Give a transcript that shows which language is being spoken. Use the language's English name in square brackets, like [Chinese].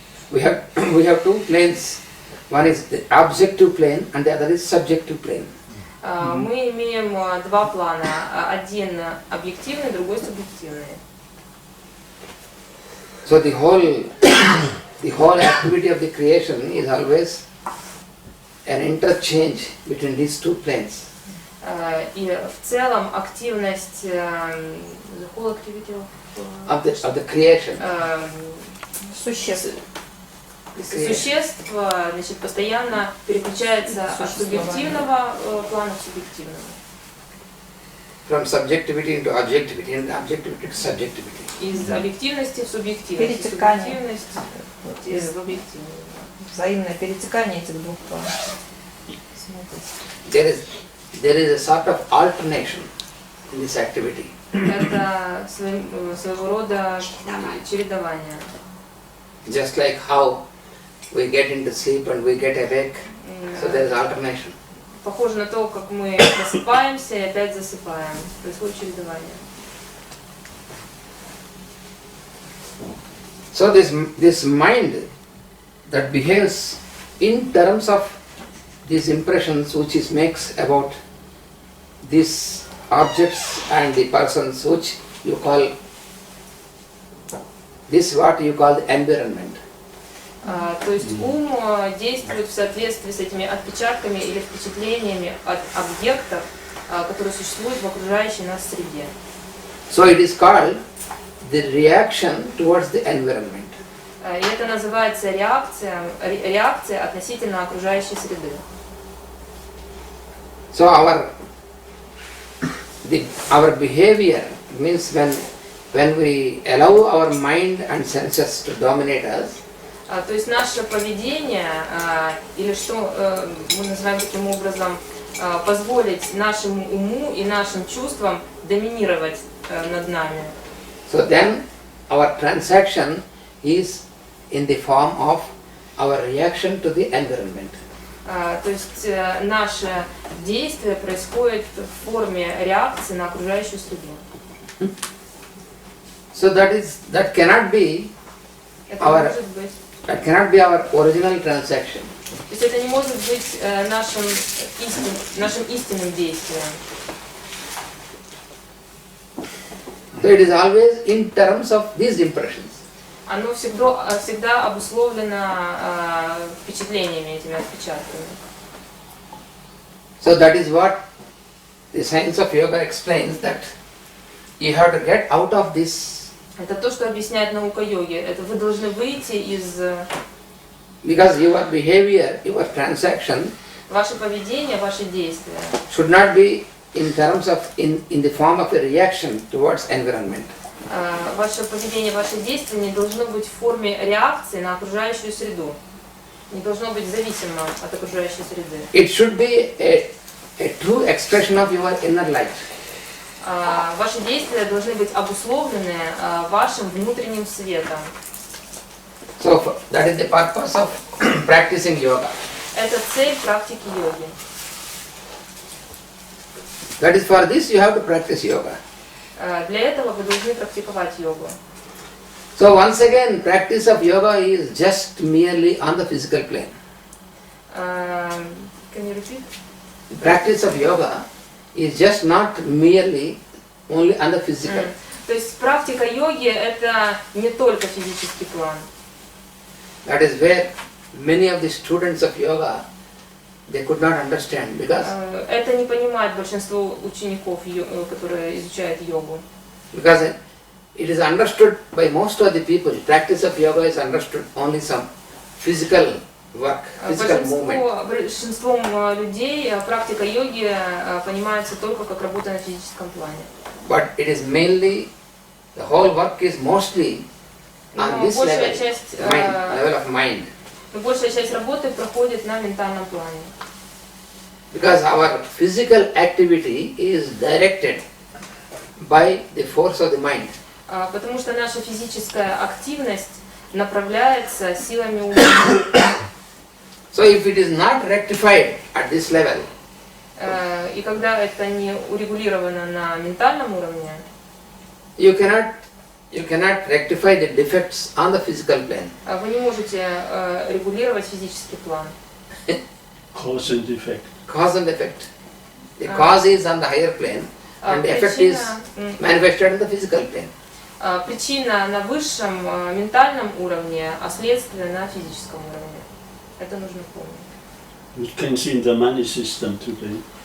[English] We have two planes. One is the objective plane and the other is subjective plane. [Russian] Мы имеем два плана. Один объективный, другой субъективный. [English] So the whole activity of the creation is always an interchange between these two planes. [Russian] И в целом активность [English] the whole activity of the creation. [Russian] Существ. Существ, значит, постоянно переключается от субъективного плана к субъективному. [English] From subjectivity into objectivity and objectivity to subjectivity. [Russian] Из объективности в субъективность. Перетекание. Из объективного. Взаимное перетекание этих двух планов. [English] There is a sort of alternation in this activity. [Russian] Это своего рода чередование. [English] Just like how we get into sleep and we get awake, so there is alternation. [Russian] Похоже на то, как мы просыпаемся и опять засыпаем. Происходит чередование. [English] So this mind that behaves in terms of these impressions which it makes about these objects and the persons which you call, this what you call the environment. [Russian] То есть ум действует в соответствии с этими отпечатками или впечатлениями от объектов, которые существуют в окружающей нас среде. [English] So it is called the reaction towards the environment. [Russian] И это называется реакция относительно окружающей среды. [English] So our behavior means when we allow our mind and senses to dominate us. [Russian] То есть наше поведение, или что мы называем таким образом, позволить нашему уму и нашим чувствам доминировать над нами. [English] So then our transaction is in the form of our reaction to the environment. [Russian] То есть наше действие происходит в форме реакции на окружающую среду. [English] So that cannot be [Russian] Это [English] our [Russian] может быть. [English] That cannot be our original transaction. [Russian] То есть это не может быть нашим истинным действием. [English] So it is always in terms of these impressions. [Russian] Оно всегда обусловлено впечатлениями, этими отпечатками. [English] So that is what the science of yoga explains, that you have to get out of this. [Russian] Это то, что объясняет наука йоги. Это вы должны выйти из... [English] Because your behavior, your transaction, [Russian] ваше поведение, ваши действия [English] should not be in terms of in the form of a reaction towards environment. [Russian] Ваше поведение, ваши действия не должно быть в форме реакции на окружающую среду. Не должно быть зависимо от окружающей среды. [English] It should be a true expression of your inner light. [Russian] Ваши действия должны быть обусловлены вашим внутренним светом. [English] So that is the purpose of practicing yoga. [Russian] Это цель практики йоги. [English] That is for this you have to practice yoga. [Russian] Для этого вы должны практиковать йогу. [English] So once again, practice of yoga is just merely on the physical plane. Can you repeat? The practice of yoga is just not merely only on the physical. [Russian] То есть практика йоги это не только физический план. [English] That is where many of the students of yoga they could not understand because [Russian] это не понимает большинство учеников, которые изучают йогу. [English] Because it is understood by most of the people. Practice of yoga is understood only some physical work, physical movement. [Russian] Большинством людей практика йоги понимается только как работа на физическом плане. [English] But it is mainly, the whole work is mostly on this level, level of mind. [Russian] Но большая часть работы проходит на ментальном плане. [English] Because our physical activity is directed by the force of the mind. [Russian] Потому что наша физическая активность направляется силами ума. [English] So if it is not rectified at this level, [Russian] и когда это не урегулировано на ментальном уровне, [English] you cannot rectify the defects on the physical plane. [Russian] Вы не можете регулировать физический план. [English] Cause and effect. Cause and effect. The cause is on the higher plane, and the effect is manifested on the physical plane. [Russian] Причина на высшем ментальном уровне, а следствие на физическом уровне. Это нужно помнить. [English] You can see in the money system today.